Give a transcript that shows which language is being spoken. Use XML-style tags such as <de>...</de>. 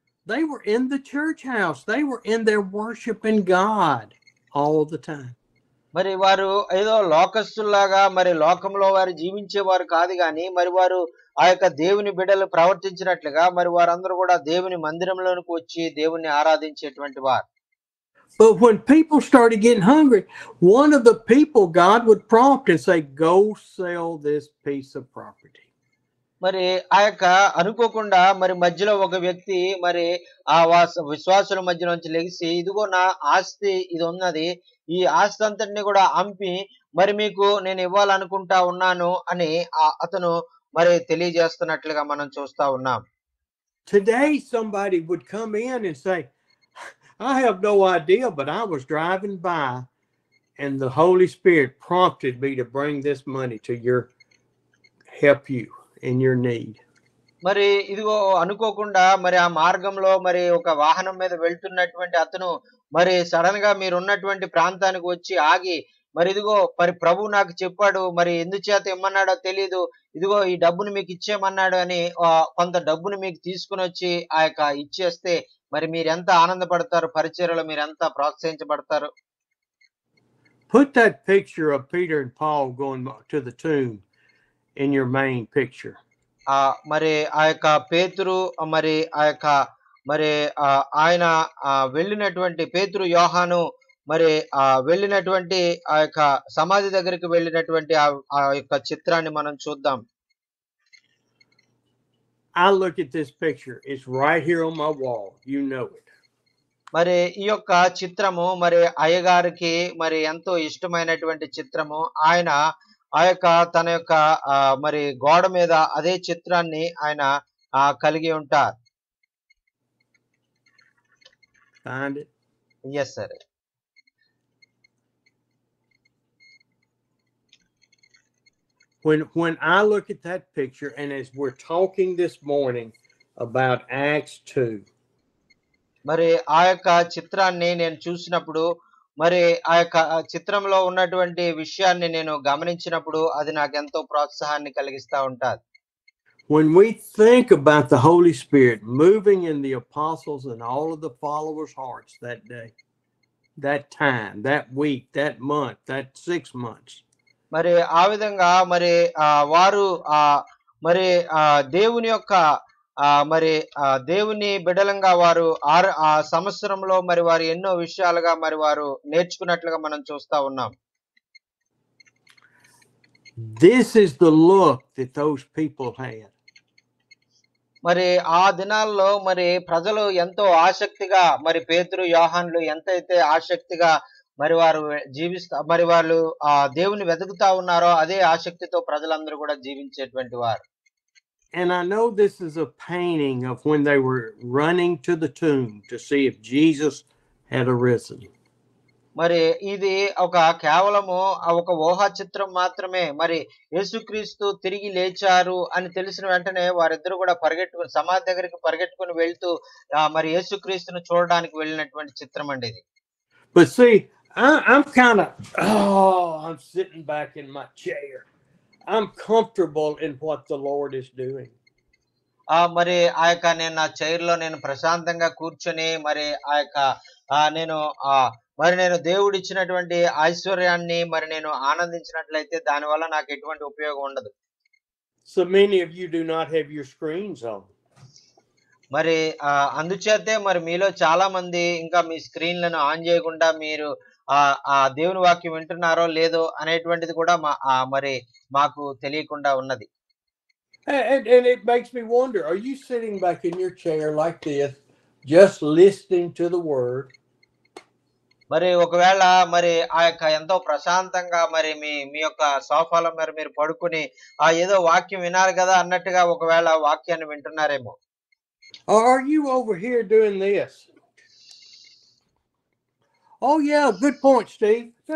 <en>They were in the church house. They were in there worshiping God all the time.</en> <te>మరి వారు ఏదో లోకస్తుల్లాగా మరి లోకంలో వారు జీవించేవారు కాదు గాని మరి వారు దేవుని బిడ్డలు ప్రవర్తించినట్లుగా మరి వారందరూ కూడా దేవుని మందిరంలోనికి వచ్చి దేవుని ఆరాధించేటువంటి వారు.</te> <en>But when people started getting hungry, one of the people God would prompt and say, "Go sell this piece of property."</en> <te>మరి అనుకోకుండా మరి మధ్యలో ఒక వ్యక్తి మరి విశ్వాసుల మధ్య నుంచి లెగిసి, ఇదిగో నా ఆస్తి ఇది ఉన్నది, ఈ ఆస్తి అంతటిని కూడా అమ్మి మరి మీకు నేను ఇవ్వాలనుకుంటా ఉన్నాను అని అతను మరి తెలియజేస్తున్నట్లుగా మనం చూస్తా ఉన్నాం.</te> <en>Today somebody would come in and say, "I have no idea, but I was driving by and the Holy Spirit prompted me to bring this money to help you in your need."</en> <te>మరి ఇదిగో అనుకోకుండా మరి ఆ మార్గంలో మరి ఒక వాహనం మీద వెళ్తున్నటువంటి అతను మరి సడన్ గా మీరు ఉన్నటువంటి ప్రాంతానికి వచ్చి ఆగి మరి ఇదిగో మరి ప్రభు నాకు చెప్పాడు, మరి ఎందుచేత ఇమ్మన్నాడో తెలీదు, ఇదిగో ఈ డబ్బును మీకు ఇచ్చేయమన్నాడు అని కొంత డబ్బును మీకు తీసుకుని వచ్చి ఆ యొక్క ఇచ్చేస్తే మరి మీరు ఎంత ఆనందపడతారు, పరిచర్యలో మీరు ఎంత ప్రోత్సహించబడతారు.</te> <en>Put that picture of Peter and Paul going to the tomb in your main picture.</en> <te>మరి ఆ యొక్క పేతురు మరి ఆ యొక్క మరి ఆయన వెళ్ళినటువంటి పేతురు యోహాను మరి వెళ్ళినటువంటి ఆ యొక్క సమాధి దగ్గరికి వెళ్ళినటువంటి ఆ యొక్క చిత్రాన్ని మనం చూద్దాం.</te> <en>I look at this picture. It's right here on my wall. You know it.</en> <te>మరి ఈ యొక్క చిత్రము మరి అయ్యగారికి మరి ఎంతో ఇష్టమైనటువంటి చిత్రము. ఆయన ఆ యొక్క తన యొక్క మరి గోడ మీద అదే చిత్రాన్ని ఆయన కలిగి ఉంటారు.</te> <en>Find it? Yes, sir. When I look at that picture, and as we're talking this morning about Acts 2,</en> <te>మరి ఆ యొక్క చిత్రాన్ని నేను చూసినప్పుడు మరి ఆ యొక్క చిత్రంలో ఉన్నటువంటి విషయాన్ని నేను గమనించినప్పుడు అది నాకు ఎంతో ప్రోత్సాహాన్ని కలిగిస్తా ఉంటాది.</te> <en>When we think about the Holy Spirit moving in the apostles and all of the followers' hearts that day, that time, that week, that month, that 6 months.</en> <te>మరి ఆ విధంగా మరి వారు మరి దేవుని యొక్క మరి దేవుని బిడలంగా వారు ఆ సంవత్సరంలో మరి వారు ఎన్నో విషయాలుగా మరి వారు నేర్చుకున్నట్లుగా మనం చూస్తా ఉన్నాం.</te> <en>This is the look that those people had.</en> <te>మరి ఆ దినాల్లో మరి ప్రజలు ఎంతో ఆసక్తిగా మరి పేతురు యోహానులు ఎంతైతే ఆసక్తిగా మరి వారు మరి వాళ్ళు దేవుని వెతుకుతా ఉన్నారో అదే ఆసక్తితో ప్రజలందరూ కూడా జీవించేటువంటి వారు.</te> <en>And I know this is a painting of when they were running to the tomb to see if Jesus had arisen.</en> <te>మరి ఇది కేవలము ఒక ఊహా చిత్రం మాత్రమే. మరి యేసుక్రీస్తు తిరిగి లేచారు అని తెలిసిన వెంటనే వారిద్దరూ కూడా పరిగెట్టుకుని సమాధి దగ్గరికి పరిగెట్టుకుని వెళ్తూ మరి యేసుక్రీస్తును చూడడానికి వెళ్ళినటువంటి చిత్రం అండి ఇది.</te> <en>But see, I'm kind of I'm sitting back in my chair. I'm comfortable in what the Lord is doing.</en> <te>మరి ఆ యొక్క నేను నా చైర్ లో నేను ప్రశాంతంగా కూర్చొని మరి ఆ యొక్క నేను దేవుడు ఇచ్చినటువంటి ఐశ్వర్యాన్ని మరి నేను ఆనందించినట్లయితే దానివల్ల నాకు ఎటువంటి ఉపయోగం ఉండదు.</te> <en>So many of you do not have your screens on.</en> <te>మరి అందుచేతే మరి మీలో చాలా మంది ఇంకా మీ స్క్రీన్లను ఆన్ చేయకుండా మీరు దేవుని వాక్యం వింటున్నారో లేదో అనేటువంటిది కూడా మరి మాకు తెలియకుండా ఉన్నది.</te> <en>And it makes me wonder, are you sitting back in your chair like this, just listening to the word?</en> <te>మరి ఒకవేళ మరి ఆ యొక్క ఎంతో ప్రశాంతంగా మరి మీ యొక్క సోఫాలో మరి మీరు పడుకుని ఏదో వాక్యం వినాలి కదా అన్నట్టుగా ఒకవేళ వాక్యాన్ని వింటున్నారేమో.</te> <en>Or are you over here doing this? Oh yeah, good point, Steve.</en>